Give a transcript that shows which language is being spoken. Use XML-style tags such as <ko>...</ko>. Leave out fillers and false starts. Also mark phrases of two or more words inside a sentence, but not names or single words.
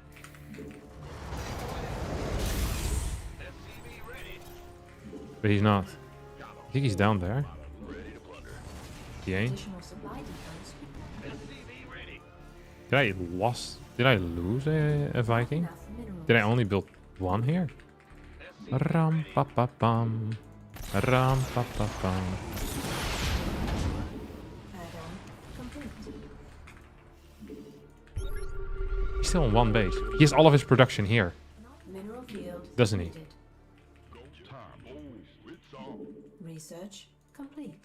<en>SCV ready. But he's not. I think he's down there. Ready to plunder. He ain't. Additional supply depots. SCV ready. Did I lose a Viking? Enough minerals. Did I only build one here? Ram pa pa pam. Ram pa pa pam. Add-on complete. He's still on one base. He has all of his production here, Mineral field. doesn't he? completed. Research complete.</en>